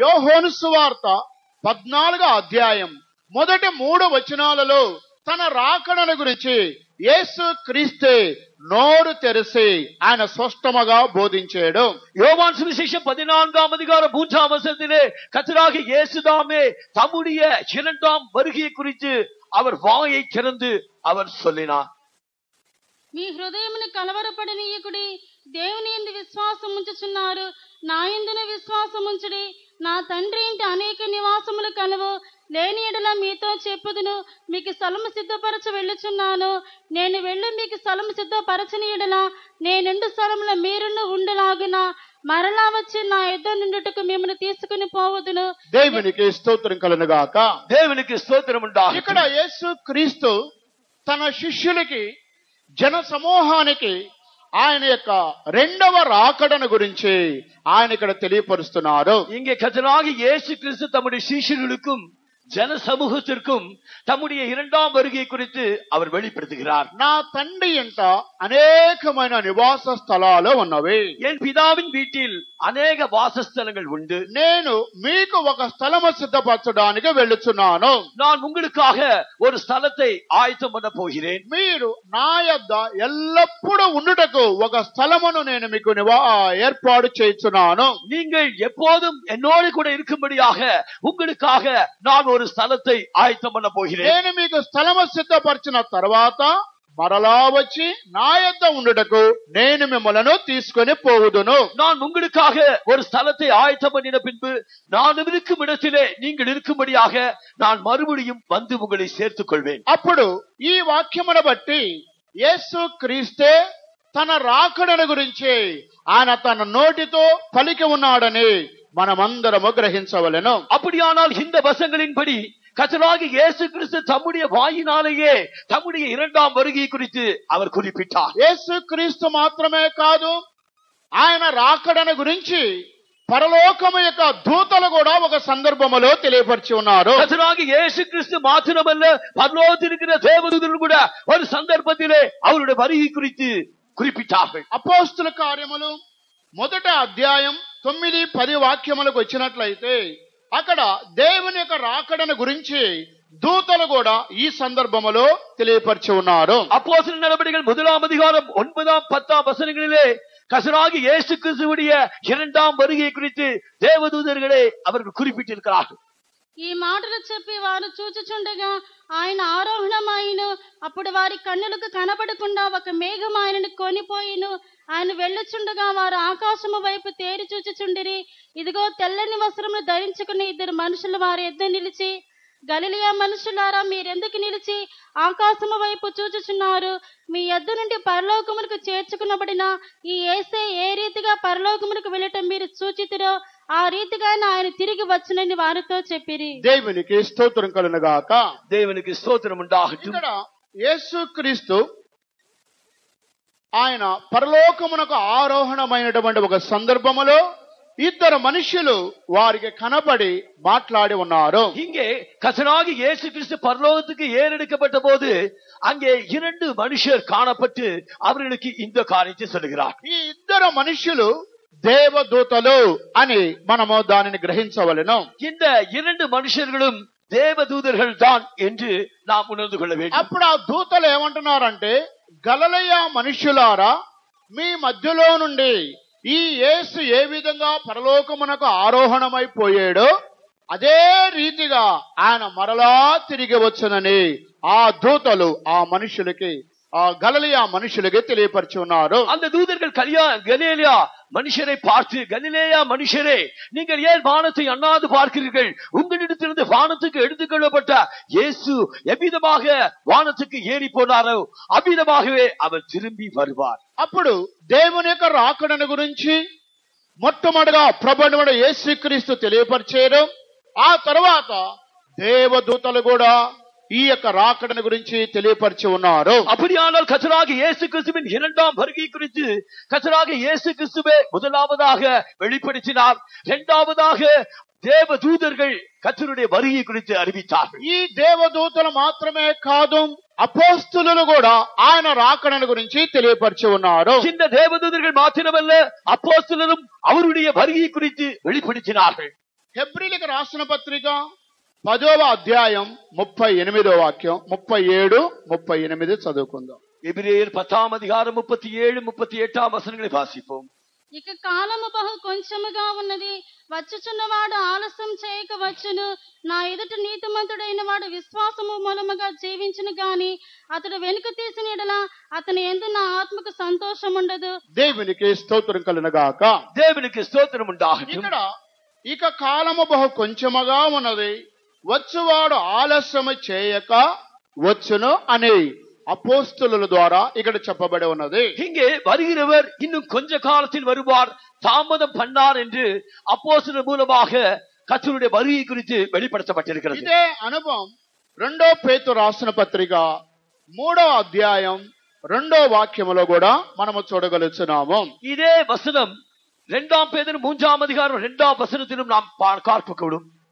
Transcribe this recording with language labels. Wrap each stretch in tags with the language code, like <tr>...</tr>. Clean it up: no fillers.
<te>యోహాను సువార్త 14వ అధ్యాయం మొదటి 3 వచనాలలో తన రాకడను గురించి యేసు క్రీస్తే నోరు తెరిచి ఆయన స్పష్టంగా బోధించాడు.</te> <ta>யோவான் சுவிசேஷம் 14ஆம் அதிகாரம் 3ஆம் வசனத்திலே கர்த்தராகிய இயேசு தாமே தம்முடைய இரண்டாம் வருகை குறித்து அவர் வாயை திறந்து அவர் சொல்லினார்.</ta> <te>మీ హృదయమును కలవరపడనీయకుడి, దేవుని యందు విశ్వాసం ఉంచుచున్నారు, నా యందును విశ్వాసం ఉంచుడి. నా తండ్రి ఇంటి అనేక నివాసములు కలవు, లేని ఎడల మీతో చెప్పుదును. మీకు స్థలము సిద్ధపరచ వెళ్ళుచున్నాను. నేను వెళ్ళి మీకు స్థలము సిద్ధపరచని ఎడల నేనుండు స్థలములో మీరును ఉండలాగున మరలా వచ్చి నా యుద్ధ నుండుటకు మిమ్మల్ని తీసుకుని పోవదును. దేవునికి స్తోత్రం కలుగుగాక. దేవునికి స్తోత్రం ఉండాలి. ఇక్కడ యేసు క్రీస్తు తన శిష్యులకి, జన సమూహానికి ఆయన యొక్క రెండవ రాకడను గురించి ఆయన ఇక్కడ తెలియపరుస్తున్నారు.</te> <ta>இங்கே கர்த்தராகிய இயேசு கிறிஸ்து தம்முடைய சீஷர்களுக்கும் ஜன சமூகத்திற்கும் தம்முடைய இரண்டாம் வருகை குறித்து அவர் வெளிப்படுத்துகிறார்.</ta> <te>నా తండ్రి ఇంట అనేకమైన నివాస స్థలాలు ఉన్నవి,</te> <ta>என் பிதாவின் வீட்டில் అనేక వాసస్థలங்கள் உண்டு.</ta> <te>నేను మీకు ఒక స్థలము సిద్ధపరచడానికి వెళ్ళుచున్నాను.</te> <ta>நான் உங்களுக்காக ஒரு ஸ்தலத்தை ஆயத்தம் பண்ண போகிறேன்.</ta> <te>మీరు నా యొద్ద ఎల్లప్పుడూ ఉండుటకు ఒక స్థలమును నేను మీకు ఏర్పాటు చేయుచున్నాను.</te> <ta>நீங்கள் எப்போதும் என்னோடு கூட இருக்கும்படியாக உங்களுக்காக நான் ஒரு ஸ்தலத்தை ஆயத்தம் பண்ண போகிறேன்.</ta> <te>నేను మీకు స్థలము సిద్ధపరిచిన తర్వాత మరలా వచ్చి నా యొద్ద ఉండుటకు నేను మిమ్మల్ని తీసుకొని పోవుదును.</te> <ta>நான் உங்களுக்காக ஒரு ஸ்தலத்தை ஆயத்தம் பண்ணின பின்பு நான் இருக்கும் இடத்திலே நீங்கள் இருக்கும்படியாக நான் மறுபடியும் வந்து உங்களை சேர்த்துக் கொள்வேன்.</ta> <te>అప్పుడు ఈ వాక్యమును బట్టి యేసు క్రీస్తే తన రాకడను గురించి ఆయన తన నోటితో పలికి ఉన్నాడని మనమందరము గ్రహించవలెను.</te> <ta>அப்படியானால் இந்த வசனங்களின்படி கர்த்தராகிய இயேசு கிறிஸ்து தம்முடைய வாயினாலேயே தம்முடைய இரண்டாம் வருகை குறித்து அவர் குறிப்பிட்டார்.</ta> <te>యేసు క్రీస్తు మాత్రమే కాదు, ఆయన రాకడను గురించి పరలోకము యొక్క దూతలు కూడా ఒక సందర్భములో తెలియపరిచి ఉన్నారు.</te> <ta>கர்த்தராகிய இயேசு கிறிஸ்து மாத்திரமல்ல, பரலோகத்தில் இருக்கிற தேவதூதர்கள் கூட ஒரு சந்தர்ப்பத்திலே அவருடைய வருகை குறித்து குறிப்பிட்டார்கள்.</ta> <te>అపోస్తుల కార్యములు 1వ అధ్యాయం 9-10 వాక్యములకు వచ్చినట్లయితే అక్కడ దేవుని యొక్క రాకడను గురించి దూతలు కూడా ఈ సందర్భములో తెలియపరిచి ఉన్నారు.</te> <ta>அப்போஸ்தலர் நடபடிகள் 1ஆம் அதிகாரம் 9, 10 வசனங்களிலே கர்த்தராகிய இயேசு கிறிஸ்துவுடைய இரண்டாம் வருகை குறித்து தேவதூதர்களே அவர்கள் குறிப்பிட்டிருக்கிறார்கள்.</ta> <te>ఈ మాటలు చెప్పి వారు చూచుచుండగా ఆయన ఆరోహణమాయను. అప్పుడు వారి కన్నులకు కనబడకుండా ఒక మేఘం ఆయనను కొనిపోయిను. ఆయన వెళ్ళుచుండగా వారు ఆకాశము వైపు తేరి చూచుచుండిరి. ఇదిగో తెల్లని వస్త్రములు ధరించుకుని 2 మనుషులు వారి ఎద్దు నిలిచి, గలిలయ మనుషులారా, మీరెందుకు నిలిచి ఆకాశము వైపు చూచుచున్నారు? మీ యొద్ద నుండి పరలోకములకు చేర్చుకునబడిన ఈ యేసే ఏ రీతిగా పరలోకములకు వెళ్ళటం మీరు చూచితిరో ఆ రీతిగా ఆయన తిరిగి వచ్చునని వారితో చెప్పిరి. దేవునికి స్తోత్రం కలుగుగాక. దేవునికి స్తోత్రం ఉండాలి. ఇక్కడ యేసు క్రీస్తు ఆయన పరలోకమునకు ఆరోహణమైనటువంటి ఒక సందర్భములో 2 మనుషులు వారికి కనబడి మాట్లాడి ఉన్నారు.</te> <ta>இங்கே கர்த்தராகிய இயேசு கிறிஸ்து பரலோகத்துக்கு ஏறெடுக்கப்பட்ட போது அங்கே 2 மனுஷர் காணப்பட்டு அவர்களுக்கு இந்த காரியத்தை சொல்லுகிறார்.</ta> <te>ఈ 2 మనుషులు దేవదూతలు అని మనము దానిని గ్రహించవలెను.</te> <ta>இந்த 2 மனுஷர்களும் தேவதூதர்கள் தான் என்று நாம் உணர்ந்து கொள்ள வேண்டும்.</ta> <te>అప్పుడు ఆ దూతలు ఏమంటున్నారంటే, గలిలయ మనుషులారా, మీ మధ్యలో నుండి ఈ యేసు ఏ విధంగా పరలోకమునకు ఆరోహణమైపోయాడో అదే రీతిగా ఆయన మరలా తిరిగి వచ్చునని ఆ దూతలు ఆ మనుషులకి, ఆ గలిలయ మనుషులకి తెలియపరిచి ఉన్నారు.</te> <ta>அந்த தூதர்கள் கலிலேயா மனுஷரை பார்த்து, கலிலேயா மனுஷரே, நீங்கள் ஏன் வானத்தை அண்ணாந்து பார்க்கிறீர்கள்? உங்களிடத்திலிருந்து வானத்துக்கு எடுத்துக்கொள்ளப்பட்ட இயேசு எவ்விதமாக வானத்துக்கு ஏறி போனாரோ அவ்விதமாகவே அவர் திரும்பி வருவார்.</ta> <te>అప్పుడు దేవుని యొక్క రాకడను గురించి మొట్టమొదటిగా ప్రభువైన యేసుక్రీస్తు తెలియపరిచారు. ఆ తర్వాత దేవదూతలు కూడా ఈ యొక్క రాకడను గురించి తెలియపరిచి ఉన్నారు.</te> <ta>அப்படியானால் கர்த்தராகிய இயேசு கிறிஸ்துவின் இரண்டாம் வருகை குறித்து கர்த்தராகிய இயேசு கிறிஸ்துவே முதலாவதாக வெளிப்படுத்தினார். இரண்டாவதாக தேவ தூதர்கள் கர்த்தருடைய வருகை குறித்து அறிவித்தார்கள்.</ta> <te>ఈ దేవదూతలు మాత్రమే కాదు, అపోస్తులు కూడా ఆయన రాకడను గురించి తెలియపరిచి ఉన్నారు.</te> <ta>இந்த தேவதூதர்கள் மாத்திரமல்ல, அப்போஸ்தலரும் அவருடைய வருகை குறித்து வெளிப்படுத்தினார்கள்.</ta> <te>హెబ్రీలకు రాసిన పత్రిక 10వ అధ్యాయం 38వ వాక్యం, 37, 38 చదువుకుందాం.</te> <ta>எபிரேயர் 10ஆம் அதிகாரம் 37, 38ஆம் వచనங்களை వాసిపోం.</ta> <te>ఇక కాలము బహు కొంచెముగా ఉన్నది, వచ్చుచున్నవాడు ఆలస్యం చేయక వచ్చును. నా ఎదుట నీతిమంతుడైన వాడు విశ్వాసము మూలముగా జీవించును గాని అతడు వెనుక తీసిన యెడల అతని యందు నా ఆత్మకు సంతోషం ఉండదు. దేవునికి స్తోత్రం కలుగునుగాక.</te> <ta>தேவனுக்கு ஸ்தோத்திரம் உண்டாகட்டும்.</ta> <te>ఇక్కడ ఇక కాలము బహు కొంచెముగా ఉన్నది, వచ్చువాడు ఆలస్యము చేయక వచ్చును అని అపోస్తుల ద్వారా ఇక్కడ చెప్పబడి ఉన్నది.</te> <ta>இங்கே வருகிறவர் இன்னும் கொஞ்ச காலத்தில் வருவார், தாமதம் பண்ணார் என்று அப்போஸ்தலர் மூலமாக கர்த்தருடைய வருகை குறித்து வெளிப்படுத்தப்பட்டிருக்கிறது.</ta> <te>ఇదే అనుభవం 2 పేతురు రాసిన పత్రిక 3వ అధ్యాయం 2వ వాక్యములో కూడా మనము చూడగలుగుతున్నాము.</te> <ta>இதே வசனம் 2ஆம் பேதுரு 3ஆம் அதிகாரம் 2ஆம் வசனத்திலும் நாம் பார்க்கக்கூடும்.</ta>